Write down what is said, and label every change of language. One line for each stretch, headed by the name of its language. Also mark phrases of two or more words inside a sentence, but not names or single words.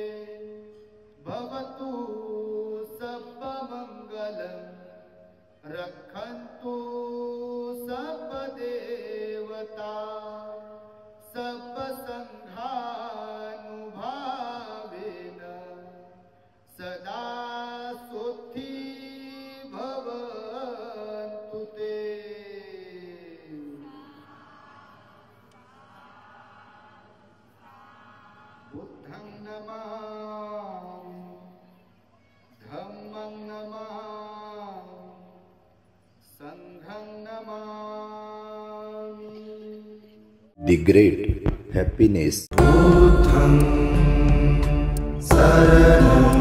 Pali: भवतु सप्प मंगलम रक्षन्तु सप्प देवता सप्प संघानुभावेन सदा सुखी भवन्तु ते। बुद्धं नमामि, धम्मं नमामि, संघं नमामि।
English: The great happiness.
Pali: बुद्धं शरणं